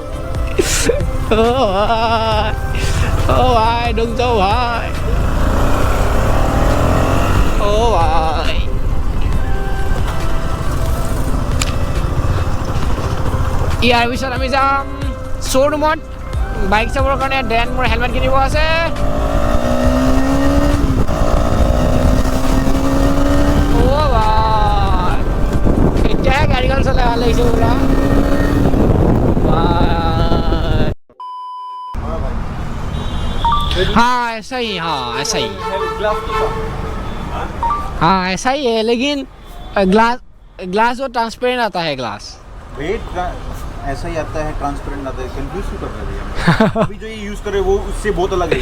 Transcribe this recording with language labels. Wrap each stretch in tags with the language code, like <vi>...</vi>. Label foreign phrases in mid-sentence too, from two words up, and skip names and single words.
<as>অ' ভাই দুখ যাওঁ ভাই অ' ভাই ইয়াৰ পিছত আমি যাম শ্ব'ৰুমত বাইক চাবৰ কাৰণে দেন মোৰ হেলমেট কিনিব আছে অ' ভাই এতিয়াহে গাড়ীখন চলাই ভাল লাগিছে পুৰা</as> <hi>हाँ ऐसा ही है लेकिन ग्लास वो ट्रांसपेरेंट आता है ग्लास ऐसा ही आता है ट्रांसपेरेंट आता है कंफ्यूज क्यों कर रहे हैं अभी जो ये यूज कर रहे हैं वो उससे बहुत अलग है</hi>